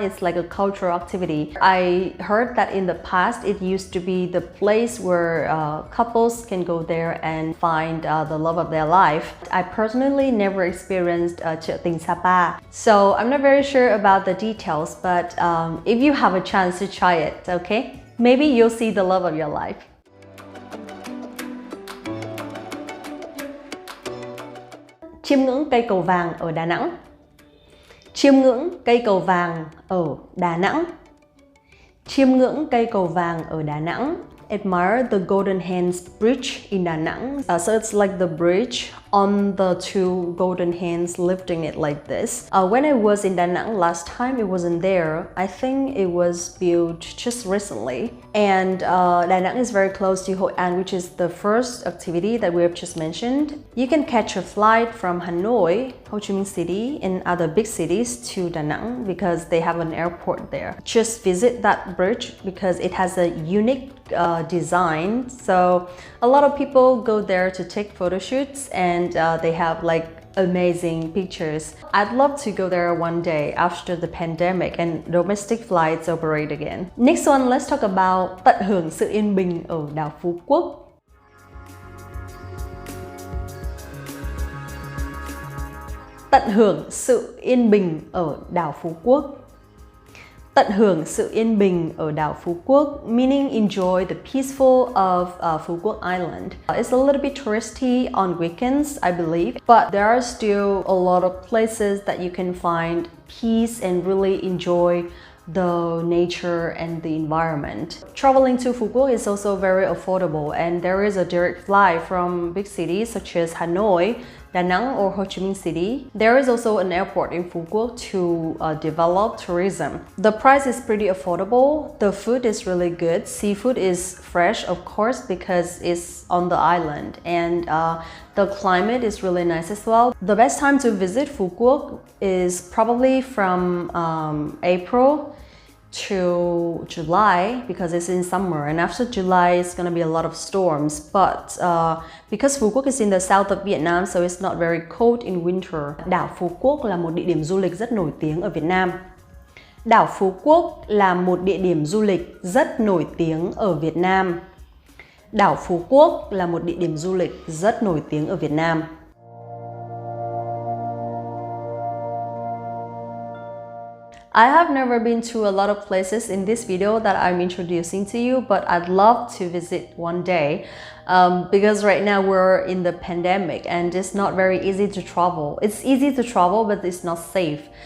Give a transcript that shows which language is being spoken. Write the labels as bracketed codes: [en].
[en] It's like a cultural activity. I heard that in the past it used to be the place where couples can go there and find the love of their life. I personally never experienced chợ tình Sapa, so I'm not very sure about the details, but if you have a chance to try it, okay? Maybe you'll see the love of your life. [vi] Chiêm ngưỡng cây cầu vàng ở Đà Nẵng. Chiêm ngưỡng cây cầu vàng ở Đà Nẵng. Chiêm ngưỡng cây cầu vàng ở Đà Nẵng. [en] Admire the Golden Hands Bridge in Da Nang. So it's like the bridge on the two golden hands lifting it like this. When I was in Da Nang last time, it wasn't there. I think it was built just recently. And Da Nang is very close to Hoi An, which is the first activity that we have just mentioned. You can catch a flight from Hanoi, Ho Chi Minh City, and other big cities to Da Nang because they have an airport there. Just visit that bridge because it has a unique design. So a lot of people go there to take photo shoots and they have like amazing pictures. I'd love to go there one day after the pandemic and domestic flights operate again. Next one, let's talk about [vi] tận hưởng sự yên bình ở đảo Phú Quốc. Tận hưởng sự yên bình ở đảo Phú Quốc. Tận hưởng sự yên bình ở đảo Phú Quốc, [en] meaning enjoy the peaceful of Phu Quoc Island. It's a little bit touristy on weekends, I believe, but there are still a lot of places that you can find peace and really enjoy the nature and the environment. Traveling to Phu Quoc is also very affordable, and there is a direct flight from big cities such as Hanoi, Danang or Ho Chi Minh City. There is also an airport in Phu Quoc to develop tourism. The price is pretty affordable. The food is really good. Seafood is fresh, of course, because it's on the island, and the climate is really nice as well. The best time to visit Phu Quoc is probably from April to July because it's in summer, and after July it's gonna be a lot of storms, but because Phu Quoc is in the south of Vietnam, so it's not very cold in winter. [vi] Đảo Phú Quốc là một địa điểm du lịch rất nổi tiếng ở Việt Nam. Đảo Phú Quốc là một địa điểm du lịch rất nổi tiếng ở Việt Nam. Đảo Phú Quốc là một địa điểm du lịch rất nổi tiếng ở Việt Nam. [en] I have never been to a lot of places in this video that I'm introducing to you, but I'd love to visit one day because right now we're in the pandemic and it's not very easy to travel. It's easy to travel, but it's not safe.